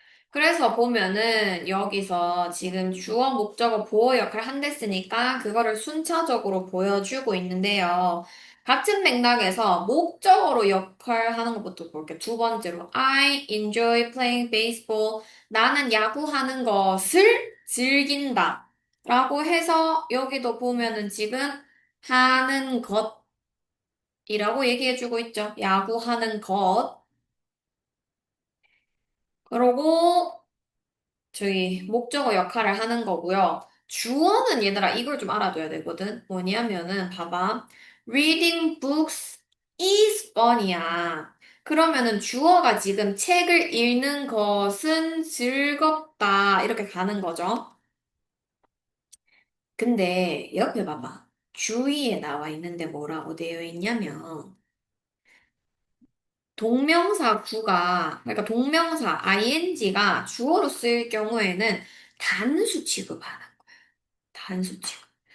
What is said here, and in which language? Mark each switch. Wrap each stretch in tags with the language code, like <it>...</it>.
<ko>그래서 보면은 여기서 지금 주어, 목적어, 보어 역할을 한댔으니까 그거를 순차적으로 보여주고 있는데요. 같은 맥락에서 목적어로 역할하는 것부터 볼게요. 두 번째로</ko> <en>I enjoy playing baseball.</en> <ko>나는 야구하는 것을 즐긴다. 라고 해서 여기도 보면은 지금 하는 것이라고 얘기해주고 있죠. 야구하는 것. 그러고 저희 목적어 역할을 하는 거고요. 주어는 얘들아 이걸 좀 알아둬야 되거든. 뭐냐면은 봐봐.</ko> <en>Reading books is fun이야.</en> <ko>그러면은 주어가 지금 책을 읽는 것은 즐겁다. 이렇게 가는 거죠. 근데 옆에 봐봐. 주위에 나와 있는데 뭐라고 되어 있냐면 동명사 구가 그러니까 동명사 ing가 주어로 쓰일 경우에는 단수 취급하는 단수 취급.</ko>